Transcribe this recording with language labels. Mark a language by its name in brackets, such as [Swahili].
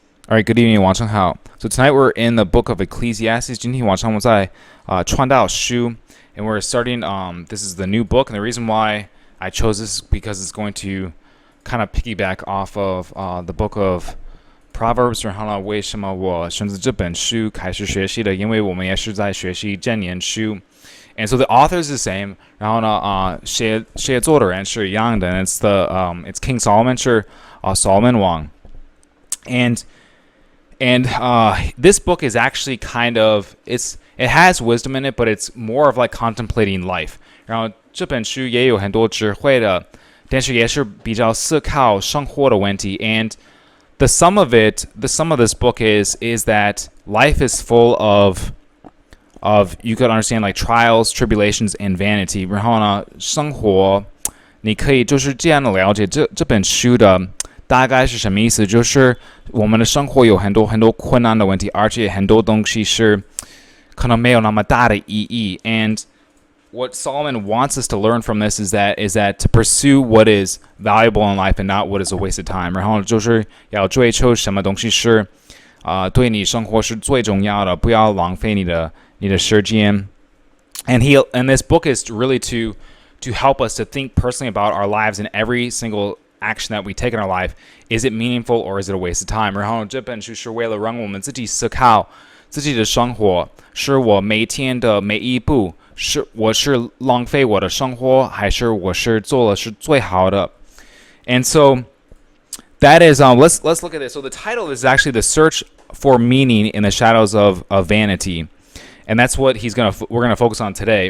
[English] All right, good evening, [Chinese] 晚上好. [English] So tonight we're in the book of Ecclesiastes. [Chinese] 今天晚上我们在传道书 [English] and we're starting, this is the new book, and the reason why I chose this is because it's going to kind of piggyback off of the book of Proverbs. [Chinese] 然后呢，为什么我选择这本书开始学习的？因为我们也是在学习箴言书。 [English] And so the author is the same. [Chinese] 然后呢，写作的人是一样的。 [English] It's King Solomon [Chinese] 是Solomon 王。 [English] And this book is actually kind of it has wisdom in it, but it's more of like contemplating life. [Chinese] 然后这本书也有很多智慧的，但是也是比较思考生活的问题。 [English] And the sum of this book is that life is full of you could understand like trials, tribulations, and vanity. [Chinese] 然后呢，生活你可以就是这样的了解这本书的大概是什么意思？就是我们的生活有很多很多困难的问题，而且很多东西是可能没有那么大的意义。 [English] And what Solomon wants us to learn from this is that to pursue what is valuable in life and not what is a waste of time. [Chinese] 然后就是要追求什么东西是对你生活是最重要的，不要浪费你的时间。 [English] And this book is really to help us to think personally about our lives and every single action that we take in our life. Is it meaningful or is it a waste of time? [Chinese] 然后这本书是为了让我们自己思考自己的生活，是我每天的每一步，我是浪费我的生活，还是我是做了是最好的？ [English] And so that is let's look at this. So the title is actually The Search for Meaning in the Shadows of Vanity. And that's what we're gonna focus on today.